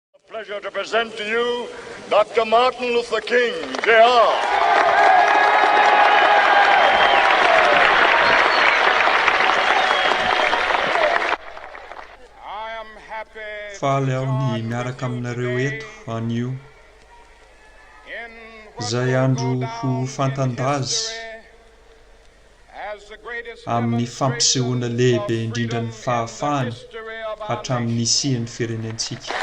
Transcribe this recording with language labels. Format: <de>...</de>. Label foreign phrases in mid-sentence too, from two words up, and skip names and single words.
<en>Pleasure to present to you Dr. Martin Luther King, Jr.</en> <mg>Faly aho ny miaraka aminareo eto anio izay andro ho fantandaza amin'ny fampisehoana lehibe indrindra ny fahafahany hatramin'ny isian'ny firenentsika.</mg>